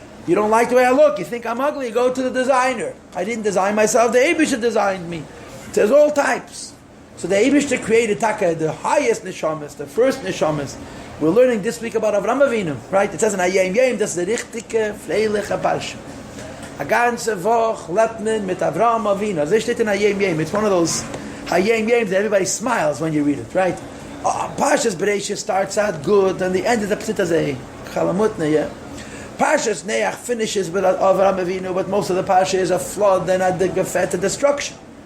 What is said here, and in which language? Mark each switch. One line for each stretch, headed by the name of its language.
English: You don't like the way I look, you think I'm ugly, go to the designer. I didn't design myself, the Eibishter designed me. There's all types. So the Eibishter created Taka, the highest neshamas, the first neshamas. We're learning this week about Avram Avinu, right? It says in Hayem Yem, that's the
Yiddish: richtige, freiliche
English: Parsha.
Yiddish: A ganze Woche lebt man mit Avram Avinu. Das steht in Hayem Yem.
English: It's one of those Hayem Yems that everybody smiles when you read it, right? Parshas Bereishis starts out good, and the end is a psitazeh, chalamutna, yeah? Parshas Neach finishes with Avram Avinu, but most of the Parsha is a flood and a gefet, a destruction.